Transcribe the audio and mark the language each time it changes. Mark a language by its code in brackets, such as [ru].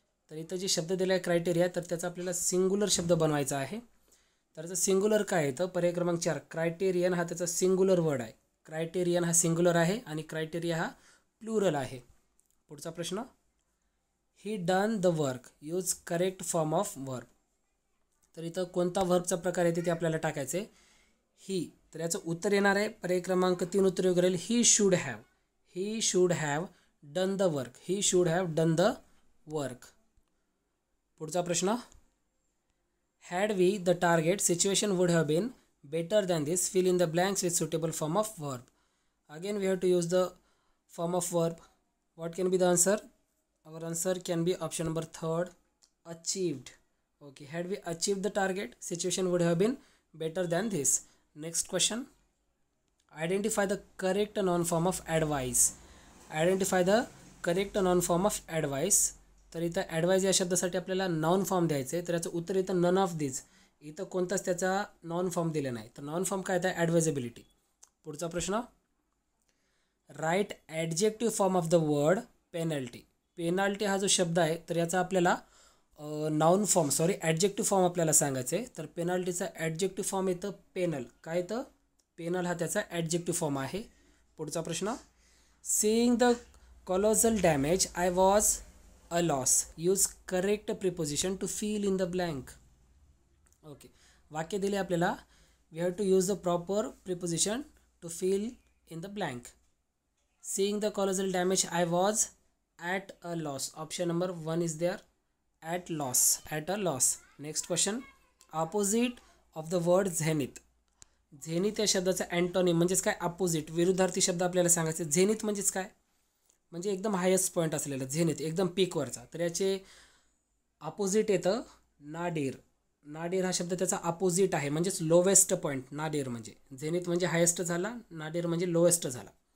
[mr] तर इथं जे शब्द दिला आहे क्रायटेरिया, तर त्याचा आपल्याला सिंग्युलर शब्द बनवायचा आहे. तर त्याचं सिंग्युलर काय येतं, पर्याय क्रमांक 4 क्रायटेरियन हा त्याचा सिंग्युलर वर्ड आहे. क्रायटेरियन हा सिंग्युलर आहे आणि क्रायटेरिया हा प्लुरल आहे. पुढचा प्रश्न, [en] He done the work. Use correct form of verb. [mr] तर इथं कोणता वर्बचा प्रकार येते ते आपल्याला टाकायचं आहे, ही. तर याचं उत्तर येणार आहे पर्याय क्रमांक 3 उत्तर योग्य राहील, [en] He should have. He should have done the work. He should have done the work. [mr] पुढचा प्रश्न, [en] Had we the target situation would have been better than this. Fill in the blanks with suitable form of verb. Again we have to use the form of verb. What can be the answer? our answer can be option number 3, achieved. Okay, had we achieved the target, situation would have been better than this. Next question, identify the correct noun form of advice. Identify the correct noun form of advice. [mr] तर इथं advise या शब्दासाठी आपल्याला noun form द्यायचं आहे. तर याचं उत्तर इथं [en] None of this. [mr] इथं कोणताच त्याचा नॉन फॉर्म दिला नाही. तर नॉन फॉर्म काय आहे, ॲडवायजेबिलिटी. पुढचा प्रश्न, [en] Write adjective form of the word penalty. [mr] Penalty हा जो शब्द आहे, तर याचा आपल्याला ॲडजेक्टिव्ह फॉर्म आपल्याला सांगायचं आहे. तर पेनाल्टीचा ॲडजेक्टिव्ह फॉर्म येतं पेनल. काय येतं, पेनल हा त्याचा ॲडजेक्टिव्ह फॉर्म आहे. पुढचा प्रश्न, [en] Seeing the colossal damage I was a loss. Use correct preposition to fill in the blank. Okay, [mr] वाक्य दिले आपल्याला, [en] We have to use the proper preposition to fill in the blank. Seeing the colossal damage I was at a loss. Option number 1 is there, at loss, at a loss. Next question, opposite of the word zenith. [mr] Zenith या शब्दाचा antonym म्हणजेच काय, opposite, विरुद्धार्थी शब्द आपल्याला सांगायचे. Zenith म्हणजेच काय, म्हणजे एकदम हायेस्ट पॉईंट असलेला झेनिथ, एकदम पीकवरचा. तर याचे अपोजिट येतं नाडीर. नाडीर हा शब्द त्याचा अपोजिट आहे, म्हणजेच लोवेस्ट पॉईंट. नाडीर म्हणजे झेनिथ म्हणजे हायेस्ट झाला, नाडीर म्हणजे लोवेस्ट झाला.